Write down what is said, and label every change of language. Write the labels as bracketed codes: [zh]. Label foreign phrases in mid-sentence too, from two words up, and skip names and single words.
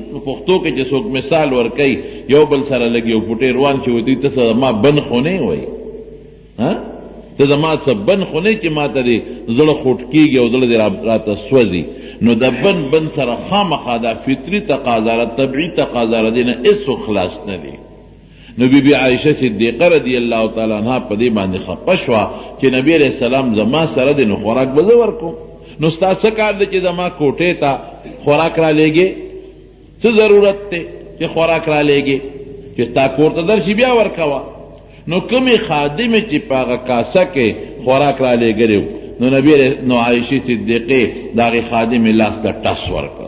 [ps] نو پښتو کې چې څوک مثال ورکوي، یو بل سره لږ یو فوټی روان چې وایي ته زما بن خو نه وایي، ته زما څه بن خو نه چې ما ته دې زړه خوټ کېږي او زړه دې راته سوځي. نو د بن سره خامخا دا فطري تقاضا ده، طبعي تقاضا ده، دې نه هېڅ خلاص نه دی. نو بی بی عائشہ صدیقہ [ar] رضی اللہ تعالی عنہ [ps] په دې باندې خفه شوه چې نبی [ar] علیہ السلام [ps] زما سره دی، نو خوراک به زه ورکوم. نو ستا څه کار دی چې زما کوټې ته خوراک را لیږې؟ څه ضرورت دی چې خوراک را لیږې؟ چې ستا کور ته درشي بیا ورکوه. نو کومې خادمې چې په هغه کاسه کې خوراک را لیږلی، نو عائشې صدیقې د هغې خادمې لاس ته ټس ورکړه.